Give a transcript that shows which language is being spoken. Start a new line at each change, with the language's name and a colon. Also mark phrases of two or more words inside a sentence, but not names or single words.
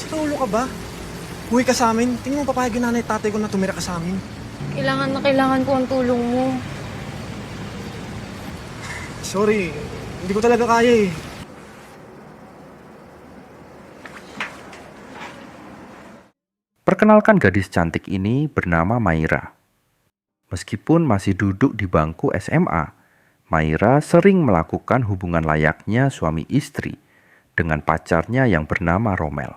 Filipino: Naulo ka ba? Uwi ka sa amin. Tingnan mo papayag yung nanay at tatay ko na tumira ka sa amin. Kailangan na kailangan ko ang tulong mo. Sorry, hindi ko talaga kaya eh.
Indonesian: Perkenalkan, gadis cantik ini bernama Maira. Meskipun masih duduk di bangku SMA, Maira sering melakukan hubungan layaknya suami istri dengan pacarnya yang bernama Romel.